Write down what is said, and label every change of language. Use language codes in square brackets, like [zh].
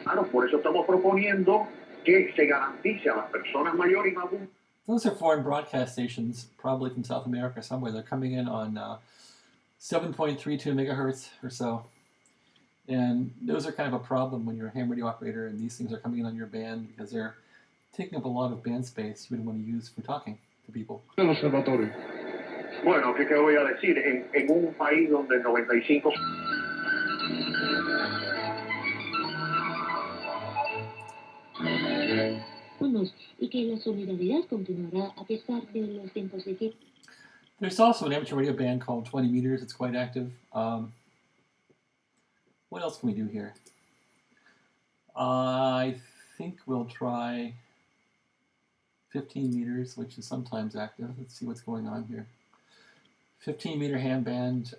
[es] Por eso estamos proponiendo que se garantice a las personas mayores y más. [en] Those are foreign broadcast stations, probably from South America somewhere. They're coming in on 7.32 megahertz or so. And those are kind of a problem when you're a ham radio operator and these things are coming in on your band because they're taking up a lot of band space you would want to use for talking to people. [es] Bueno, ¿qué voy a decir? En un país donde el 95... Y que la solidaridad continuará a pesar de los tiempos de guerra. [en] There's also an amateur radio band called 20 Meters. It's quite active. What else can we do here? I think we'll try 15 meters, which is sometimes active. Let's see what's going on here. 15 meter ham band.